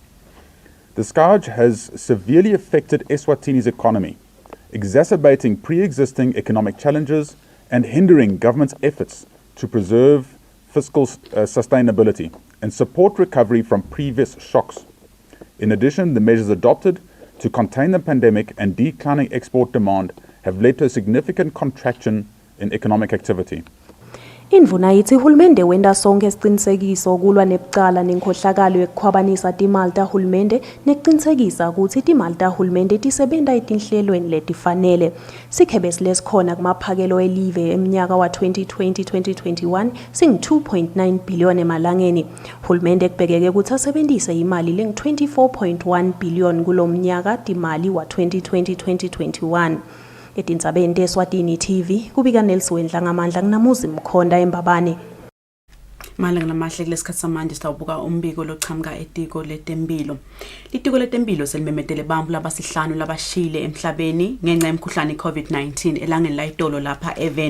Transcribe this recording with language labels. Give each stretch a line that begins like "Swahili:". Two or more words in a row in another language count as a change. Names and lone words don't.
English: The scourge has severely affected Eswatini's economy, exacerbating pre-existing economic challenges and hindering government's efforts to preserve fiscal sustainability and support recovery from previous shocks. In addition, the measures adopted to contain the pandemic and declining export demand have led to a significant contraction in economic activity.
Swati: Indvuna yithi hulumende wenda sonke isiqinisekiso kulwa nebucala nenkhohlakalo yekukhwabanisa timali tahulumende nekuqinisekisa ukuthi timali tahulumende tisebenta etinhlelweni letifanele. Sikhebesi lesikhona kumaphakelo elive eminyaka wa 2020-2021 singu-2.9 billion emalangeni. Hulumende kubhekeke ukuthi asebenzise imali lengu-24.1 billion kulomnyaka timali wa 2020-2021. Etindzabeni teSwatini TV kubika Nelson ngamandla nginamuzi Mkhonda eMbabane. Malanga namahle kulesikhathi samanje sitawubuka umbiko lochamuka etiko letempilo. Litiko letempilo selimemetele bambu labasihlanu labashile emhlabeni ngenxa yemkhuhlane iCovid-19 elangeni la itolo lapha eVeni.